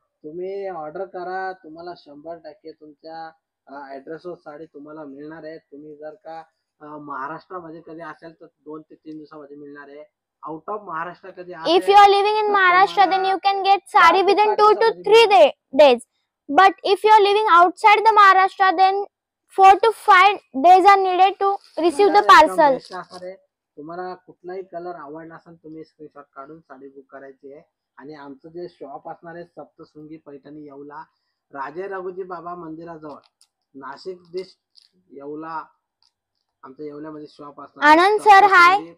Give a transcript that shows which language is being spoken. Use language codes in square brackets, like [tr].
[mr] तुम्ही ऑर्डर करा, तुम्हाला 100% तुमच्या ऍड्रेसवर साडी तुम्हाला मिळणार आहे. तुम्ही जर का महाराष्ट्रामध्ये कधी असेल तर 2 ते 3 दिवसामध्ये मिळणार आहे. [en] out of [mr] महाराष्ट्र कधी असेल, [en] If you are living in Maharashtra then you can get sari within 2 to 3 days. But if you are living outside the Maharashtra then 4 to 5 days are needed to receive the parcel. [mr] तुम्हाला कुठलाही colour आवडला असेल तुम्ही screenshot काढून sari book करायची आहे. आणि आमचं जे शॉप असणार आहे सप्तशृंगी पैठणी येवला, राजे रघुजी बाबा मंदिराजवळ, नाशिक डिस्ट्रिक्ट येवला. आमच्या येवल्यामध्ये शॉप असणार. आनंद सर हाय.